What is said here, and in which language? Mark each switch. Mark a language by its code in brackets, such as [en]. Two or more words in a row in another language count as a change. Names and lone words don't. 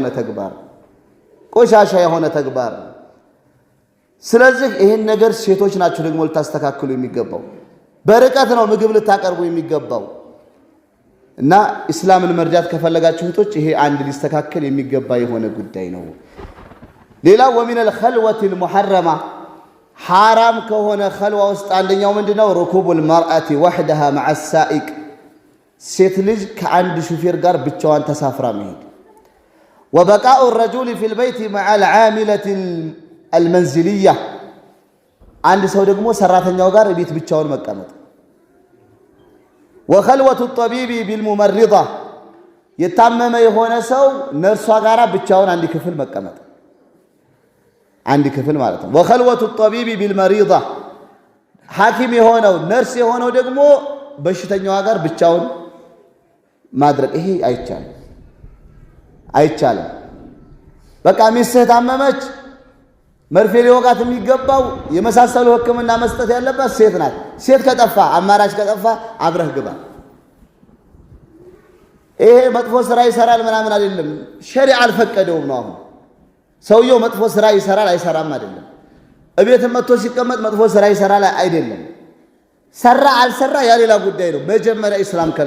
[am] የሆነ ተግባር። ስለዚህ ይሄን ነገር ሴቶች ናቸው ደግሞ ልታስተካክሉ የሚገባው። በርቀት ነው ምግብ ልታቀርቡ የሚገባው። እና እስላምን መርዳት ከፈለጋችሁ እህቶች ይሄ አንድ ሊስተካከል የሚገባ የሆነ ጉዳይ ነው። ሌላ ወሚን [ar] الخلوة المحرمة [am] حرام ከሆነ خلوة ውስጥ አንደኛው ምንድነው? [ar] ركوب المرأة وحدها مع السائق። [am] ሴት ልጅ ከአንድ ሹፌር ጋር ብቻዋን ተሳፍራ መሄድ። [ar] وبقاء الرجل في البيت مع العاملة المنزلية። [am] አንድ ሰው ደግሞ ሰራተኛው ጋር ቤት ብቻውን መቀመጥ። [ar] وخلوة الطبيب بالممرضة። [am] የታመመ የሆነ ሰው ነርሷ ጋር ብቻውን አንድ ክፍል መቀመጥ፣ አንድ ክፍል ማለት ነው። [ar] وخلوة الطبيب بالمريضة። [am] ሐኪም የሆነው ነርስ የሆነው ደግሞ በሽተኛዋ ጋር ብቻውን ማድረግ ይሄ አይቻልም። በቃ ሚስትህ ታመመች መርፌ ሊወጋት የሚገባው የመሳሰሉ ሕክምና መስጠት ያለባት ሴት ናት። ሴት ከጠፋ አማራጭ ከጠፋ አብረህ ግባ። ይሄ መጥፎ ስራ ይሰራል ምናምን አይደለም፣ ሸሪዓ አልፈቀደውም ነው። አሁን ሰውየው መጥፎ ስራ ይሰራል አይሰራም አይደለም። እቤት መጥቶ ሲቀመጥ መጥፎ ስራ ይሰራል አይደለም። ሰራ አልሰራ ያ ሌላ ጉዳይ ነው። መጀመሪያ ኢስላም